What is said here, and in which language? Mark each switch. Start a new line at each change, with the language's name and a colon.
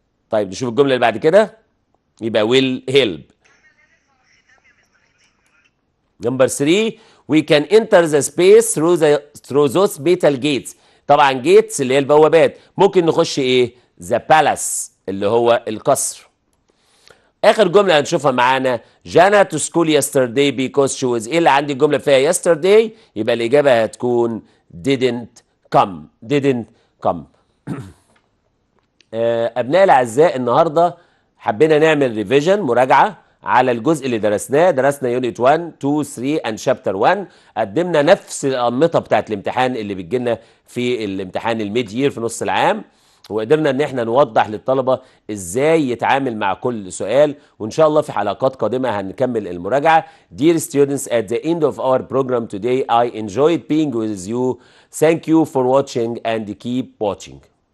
Arabic: طيب نشوف الجمله اللي بعد كده. يبقى ويل هيلب.
English: Number 3 we can enter the space through those metal gates.
Arabic: طبعا جيتس اللي هي البوابات. ممكن نخش ايه؟
English: the palace
Arabic: اللي هو القصر. اخر جمله هنشوفها معانا
English: Jana to school yesterday because she was.
Arabic: ايه اللي عندي الجمله فيها yesterday؟ يبقى الاجابه هتكون
English: didn't come.
Arabic: ابنائي الاعزاء، النهارده حبينا نعمل ريفيجن، مراجعه على الجزء اللي درسنا يونت 1 2 3 and شابتر 1. قدمنا نفس الانمطه بتاعت الامتحان اللي بتجيلنا في الامتحان الميد يير في نص العام، وقدرنا ان احنا نوضح للطلبه ازاي يتعامل مع كل سؤال. وان شاء الله في حلقات قادمه هنكمل المراجعه.
English: Dear students, at the end of our program today I enjoyed being with you. Thank you for watching and keep watching.